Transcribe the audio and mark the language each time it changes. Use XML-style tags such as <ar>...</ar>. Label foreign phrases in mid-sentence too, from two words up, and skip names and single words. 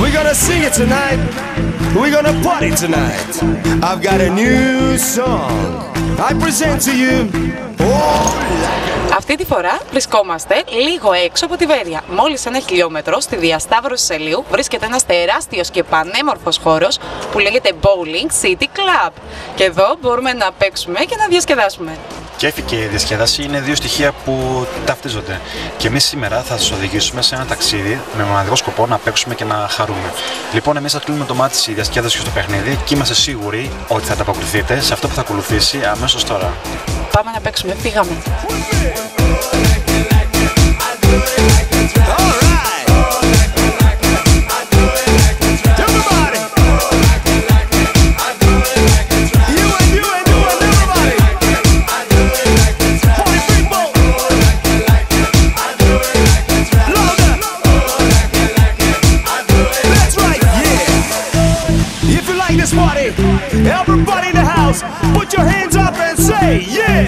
<en>gonna sing it tonight. We're gonna party tonight. I've got a new song. I present to you.</en> <el>Αυτή τη φορά βρισκόμαστε λίγο έξω από τη Βέρεια. Μόλις 1 χιλιόμετρο στη διασταύρωση Σελίου βρίσκεται ένας τεράστιος και πανέμορφος χώρος που λέγεται Bowling City Club. Και εδώ μπορούμε να παίξουμε και να διασκεδάσουμε. Κέφι και διασκέδαση είναι δύο στοιχεία που ταυτίζονται. Και εμείς σήμερα θα σας οδηγήσουμε σε ένα ταξίδι με μοναδικό σκοπό να παίξουμε και να χαρούμε. Λοιπόν, εμείς θα κλείνουμε το μάτι στη διασκέδαση και στο παιχνίδι και είμαστε σίγουροι ότι θα ανταποκριθείτε σε αυτό που θα ακολουθήσει αμέσως τώρα. Πάμε να παίξουμε, φύγαμε.</el> <en>Everybody in the house, put your hands up and say, yeah!</en>